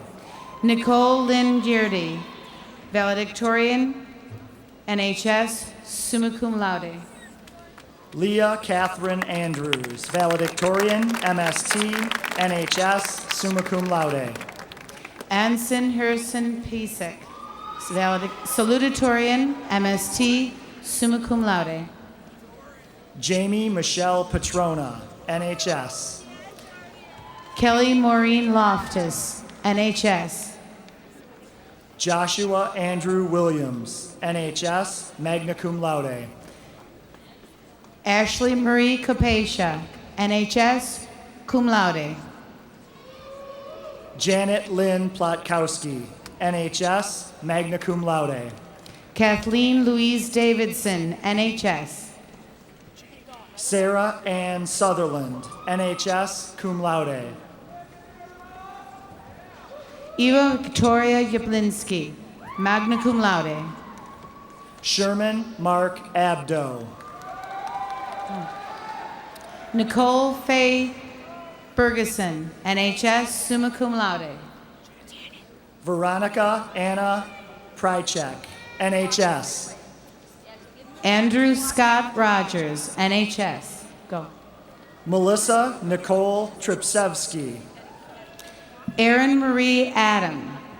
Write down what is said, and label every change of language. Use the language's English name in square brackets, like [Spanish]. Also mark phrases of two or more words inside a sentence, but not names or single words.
[English] Nicole Lynn Geardy, valedictorian, NHS, [Latin] summa cum laude. [English] Leah Catherine Andrews, valedictorian, MST, NHS, [Latin] summa cum laude. [English] Anson Harrison Pisek, salutatorian, MST, [Latin] summa cum laude. [English] Jamie Michelle Petrona, NHS. Kelly Maureen Loftus, NHS. Joshua Andrew Williams, NHS, [Latin] magna cum laude. [English] Ashley Marie Capacia, NHS, [Latin] cum laude. [English] Janet Lynn Plotkowski, NHS, [Latin] magna cum laude. [English] Kathleen Louise Davidson, NHS. Sarah Ann Sutherland, NHS, [Latin] cum laude. [English] Eva Victoria Jablinski, [Latin] magna cum laude. [English] Sherman Mark Abdo. Nicole Faye Ferguson, NHS, [Latin] summa cum laude. [English] Veronica Anna Prychek, NHS. Andrew Scott Rogers, NHS. Go. Melissa Nicole Tripsevsky. Erin Marie Adam.